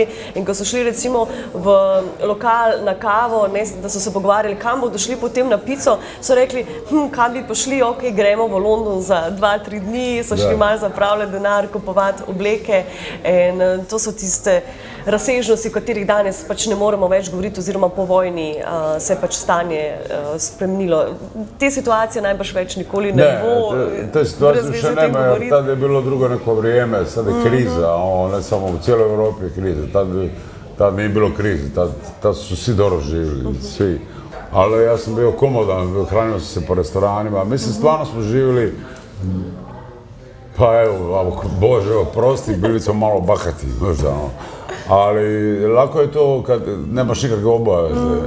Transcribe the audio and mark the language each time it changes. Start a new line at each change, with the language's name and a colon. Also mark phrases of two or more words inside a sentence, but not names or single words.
Slovenian: In ko so šli recimo v lokal na kavo, da so se pogovarjali, kam bodo šli potem na pico, so rekli, kam bi pošli, ok, gremo v London za 2-3 dni, so šli malo zapravljati denar, kupovati obleke, in to so tiste razsežnosti, o katerih danes pač ne moremo več govoriti, oziroma po vojni se je pač stanje spremenilo. Te situacije najbrž več nikoli ne bo.
Croatian: Te situacije še nema, jer tad je bilo drugo neko vrijeme, sad je kriza, ne samo u cijeloj Evropi je kriza, tad nije bilo krize, tad su svi dobro živjeli, svi. Ali ja sam bio komodan, hranio sam se po restoranima, mislim stvarno smo živjeli, pa evo, Bože oprosti, bili smo malo bahati, možda ali lako je to kad nemaš nikakve obaveze.